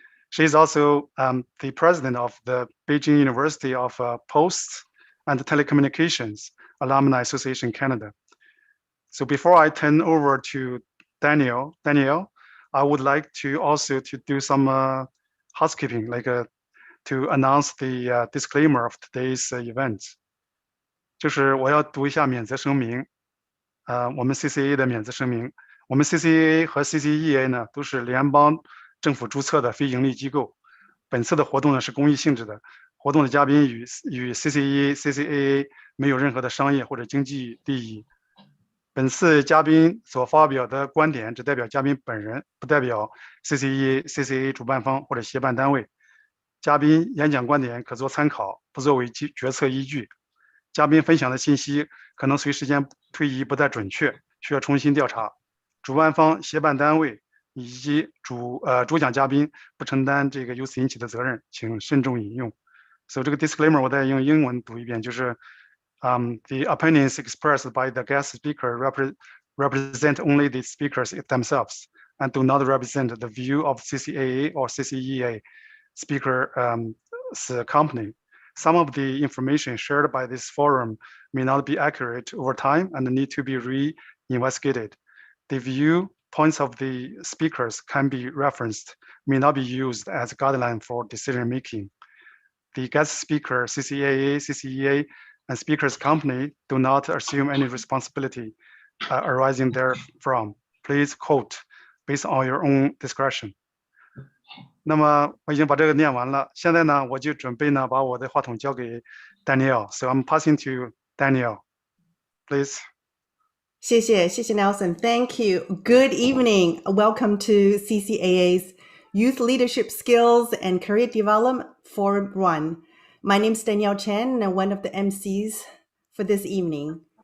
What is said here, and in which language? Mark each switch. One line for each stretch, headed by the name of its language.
English: She's also the president of the Beijing University of Posts and Telecommunications Alumni Association Canada. So before I turn over to Danielle, I would like to also to do some housekeeping, like to announce the disclaimer of today's event.
Chinese: 就是我要读一下免责声明，我们 Ccaa 的免责声明。我们 Ccaa 和 Ccea 呢都是联邦政府注册的非盈利机构。本次的活动呢是公益性质的，活动的嘉宾与 Ccaa 没有任何的商业或者经济利益。本次嘉宾所发表的观点只代表嘉宾本人，不代表 Ccaa 主办方或者协办单位。嘉宾演讲观点可做参考，不作为决策依据。嘉宾分享的信息可能随时间推移不再准确，需要重新调查。主办方、协办单位以及主讲嘉宾不承担这个由此引起的责任，请慎重引用。所以这个 disclaimer 我再用英文读一遍，就是
English: the opinions expressed by the guest speaker represent only the speakers themselves and do not represent the view of Ccaa or Ccea speaker company. Some of the information shared by this forum may not be accurate over time and need to be re-investigated. The viewpoints of the speakers can be referenced, may not be used as a guideline for decision making. The guest speaker, Ccaa, Ccea, and speakers company do not assume any responsibility arising therefrom. Please quote based on your own discretion.
Chinese: 那么我已经把这个念完了，现在呢，我就准备呢把我的话筒交给 Danielle.
English: So I'm passing to Danielle, please.
Chinese: 谢谢
English: Nelson. Thank you. Good evening. Welcome to CCAA's Youth Leadership Skills and Career Development Forum 1. My name is Danielle Chen, and one of the MCs for this evening.